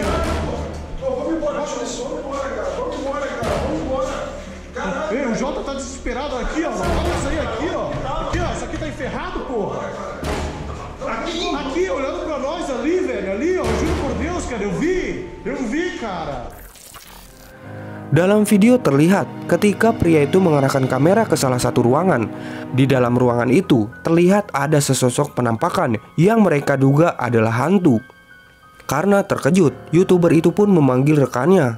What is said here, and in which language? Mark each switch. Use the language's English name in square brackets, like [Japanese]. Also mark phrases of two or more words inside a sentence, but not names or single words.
[Portuguese] Vamos embora, cara. Vamos embora. Caralho. Ei, o Jota tá desesperado aqui, ó. Olha isso aí, aqui, ó. Aqui, ó. Isso aqui tá enferrado, porra. Aqui, olhando pra nós ali, velho. Ali, ó. Juro por Deus, cara. Eu vi, cara. [Indonesian] Dalam video terlihat ketika pria itu mengarahkan kamera ke salah satu ruangan. Di dalam ruangan itu terlihat ada sesosok penampakan yang mereka duga adalah hantu. Karena terkejut, YouTuber itu pun memanggil rekannya.